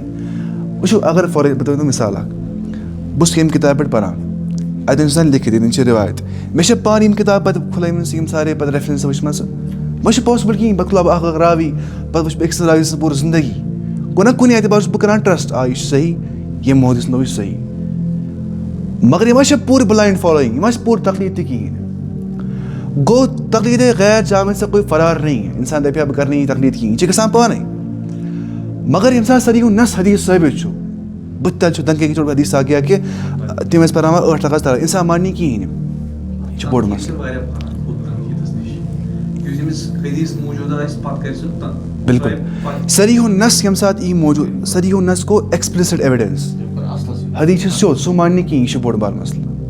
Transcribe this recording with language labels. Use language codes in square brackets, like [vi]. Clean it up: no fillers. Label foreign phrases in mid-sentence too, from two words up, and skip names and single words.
[ks] وٕچھِو اگر بہٕ دِمو مِثال اکھ بہٕ چھُس ییٚمہِ کِتابہِ پٮ۪ٹھ پران اَتٮ۪ن چھُ آسان لیکھِتھ ییٚتٮ۪ن چھِ رِوایت مےٚ چھِ پانہٕ یِم کِتابہٕ پَتہٕ کھُلٲومٕژ یِم سارے پَتہٕ ریفرَنسہٕ وٕچھمَژٕ وۄنۍ چھِ پاسِبٕل کِہیٖنۍ پَتہٕ کھُلاو بہٕ اکھ راوی پَتہٕ وٕچھٕ بہٕ أکۍ سٕنٛز راوی سٕنٛز پوٗرٕ زندگی گوٚو نہ کُنہِ اعتبار چھُس بہٕ کران ٹرٛسٹ یہِ چھُ صحیح ییٚمہِ مولوی سُنٛد یہِ چھُ صحیح مگر یہِ ما چھِ پوٗرٕ [en] blind following [ks] یہِ ما چھِ پوٗرٕ تقلیٖد تہِ کِہیٖنۍ. گوٚو تقلیٖدے غیر جامع [ur] سے کوئی فرار نہیں [ks] اِنسان دَپہِ ہا بہٕ کَرٕ نہٕ یہِ تقلیٖد کِہیٖنۍ یہِ چھِ گژھان پانَے مگر ییٚمہِ ساتہٕ ساروی ہُنٛد نَس حدیٖث ثٲبت چھُ بٕتھِ تَل چھُ تَنہٕ کیٛاہ حدیٖث ساقیا کہِ تِم ٲسۍ پَرناوان 8 رکعت تراویح اِنسان مانہِ نہٕ کِہیٖنۍ یہِ چھُ بوٚڑ مسلہٕ. بِلکُل ساروی ہُنٛد نَس ییٚمہِ ساتہٕ یی موٗجوٗد ساروی ہُنٛد نَس گوٚو [en] explicit evidence [ks] حدیٖث چھُ سیوٚد سُہ مانہِ نہٕ کِہیٖنۍ یہِ چھُ بوٚڑ بار مسلہٕ.